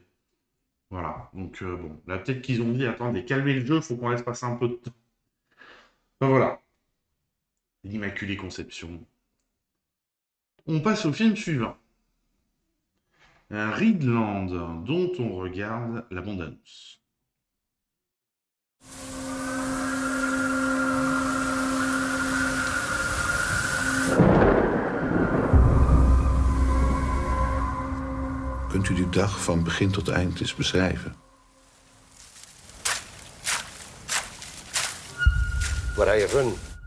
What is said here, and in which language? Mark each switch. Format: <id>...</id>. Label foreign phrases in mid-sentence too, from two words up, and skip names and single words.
<fr>Voilà, donc bon, là peut-être qu'ils ont dit, attendez, calmez le jeu, il faut qu'on laisse passer un peu de temps. Ben voilà. L'Immaculée Conception. On passe au film suivant. Un Reedland, dont on regarde la bande-annonce.</fr> <nl>Kunt u die dag van begin tot eind eens beschrijven? Waar ga je van?</nl>